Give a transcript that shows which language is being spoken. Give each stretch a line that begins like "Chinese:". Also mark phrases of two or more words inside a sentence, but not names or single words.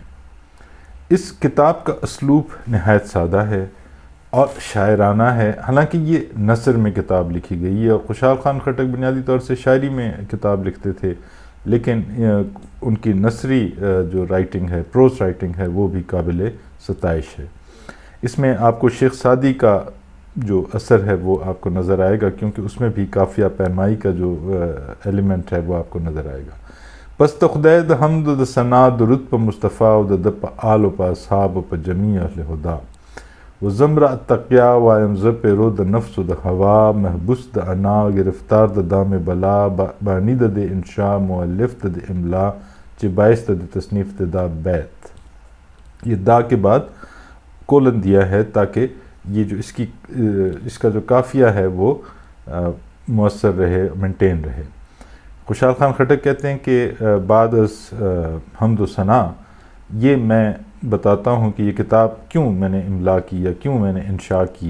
Urdu: اس کتاب کا اسلوب نہایت سادہ ہے اور شاعرانہ ہے، حالانکہ یہ نثر میں کتاب لکھی گئی ہے، اور خوشحال خان خٹک بنیادی طور سے شاعری میں کتاب لکھتے تھے، لیکن ان کی نثری جو رائٹنگ ہے،
English: prose writing
Urdu: ہے، وہ بھی قابل ستائش ہے۔ اس میں آپ کو شیخ سعدی کا جو اثر ہے وہ آپ کو نظر آئے گا، کیونکہ اس میں بھی قافیہ پیمائی کا جو ایلیمنٹ ہے وہ آپ کو نظر آئے گا۔
Pashto: پس تو خدای دا حمد و دا ثنا درود پا مصطفیٰ و دا پا آل و پا اصحاب و پا جمیع اہل ہدا و زمرہ تقیا و امزر پیرو دا نفس و دا ہوا، محبوس دا انا گرفتار دا دام بلا، بانی دا دے انشاء مؤلف دا دے املا، چی باعث دا دے تصنیف دا بیت۔
Urdu: یہ دا کے بعد کولن دیا ہے تاکہ یہ جو اس کا جو قافیہ ہے وہ مؤثر رہے، مینٹین رہے۔ خوشحال خان خٹک کہتے ہیں کہ بعد از حمد و ثنا یہ میں بتاتا ہوں کہ یہ کتاب کیوں میں نے املا کی یا کیوں میں نے انشاء کی۔